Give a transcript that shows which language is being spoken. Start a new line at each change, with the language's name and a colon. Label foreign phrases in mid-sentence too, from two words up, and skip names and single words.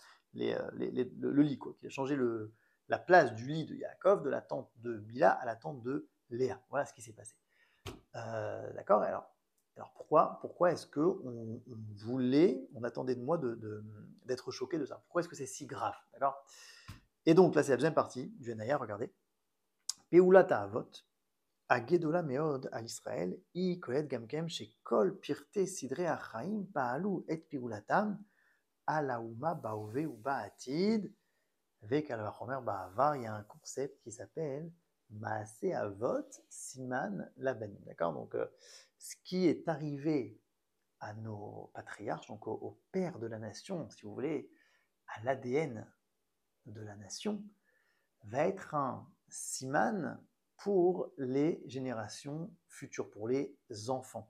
French: Le lit, quoi, qu'il a changé la place du lit de Yaakov, de la tente de Bila à la tente de Léa. Voilà ce qui s'est passé. D'accord? Alors pourquoi est-ce qu'on on attendait de moi d'être choqué de ça? Pourquoi est-ce que c'est si grave? D'accord? Et donc là, c'est la deuxième partie du Hanaya, regardez.
Hebrew: פעולת אבות, הגדולה מאוד על ישראל היא כוללת גם כן שכל פרטי סדרי החיים פעלו את פעולתם על האומה בהווה ובעתיד, וקל וחומר בעבר,
French: il y a un concept qui s'appelle
Hebrew: מעשה אבות סימן לבנים.
French: D'accord? Donc, ce qui est arrivé à nos patriarches, donc au père de la nation, si vous voulez, à l'ADN de la nation, va être un siman pour les générations futures, pour les enfants.